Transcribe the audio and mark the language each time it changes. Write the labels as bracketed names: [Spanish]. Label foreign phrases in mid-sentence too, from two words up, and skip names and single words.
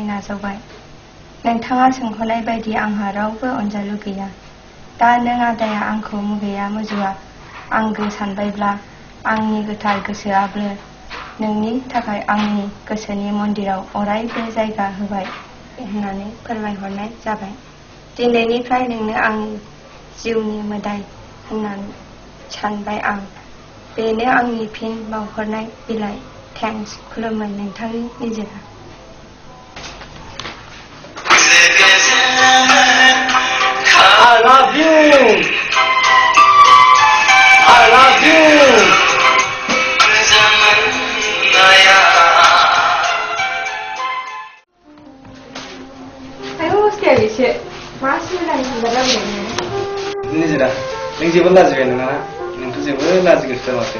[Bodo] नाजावबाय नोंथाङा सोंहरनाय बायदि आंहा रावबो अनजालु गैया दा नों आदाया आंखौ मुगैया मुजुवा आंगो सानबायब्ला आंनि गोथार गोसोआबो नोंनि थाखाय आंनि गोसोनि मन्दिराव अरायबो जायगा होबाय होननानै फोरमायहरनाय जाबाय दिनैनिफ्राय नोंनो आंनि जिउनि मोदाय होननानै सानबाय आं बेनो आंनि फिन बावहरनाय बिलाइ थेंक्स खुलुमो नोंथांनि निजिरा [English] I love you. I love you. [Bodo] निजिरा नों जेबो लाजिबाय नङा नोंथ' जेबो लाजिगोसो माथो